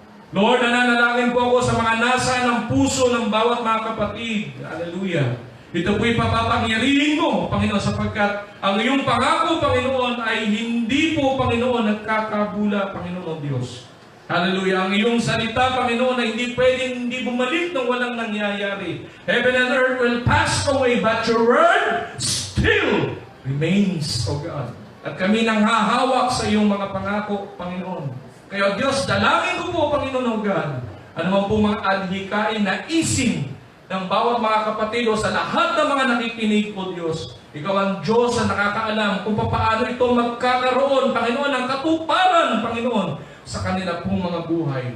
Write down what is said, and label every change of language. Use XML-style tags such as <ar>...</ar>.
<tl>Lord, nananalangin po ako sa mga nasa ng puso ng bawat mga kapatid. Hallelujah. Ito po'y papapangyarihin mo, Panginoon, sapagkat ang iyong pangako, Panginoon, ay hindi po, Panginoon, nagkakabula, Panginoon Diyos. Hallelujah. Ang iyong salita, Panginoon, ay hindi pwedeng hindi bumalik nang walang nangyayari.</tl> <en>Heaven and earth will pass away, but your word still remains, O God.</en> <tl>At kami nang hahawak sa iyong mga pangako, Panginoon. Kaya Diyos, dalangin ko po, Panginoon, O God, ano man po mga adhikain na ising ng bawat mga kapatid o sa lahat ng mga nakikinig po, Diyos. Ikaw ang Diyos na nakakaalam kung paano ito magkakaroon, Panginoon, ng katuparan, Panginoon, sa kanila pong mga buhay.</tl>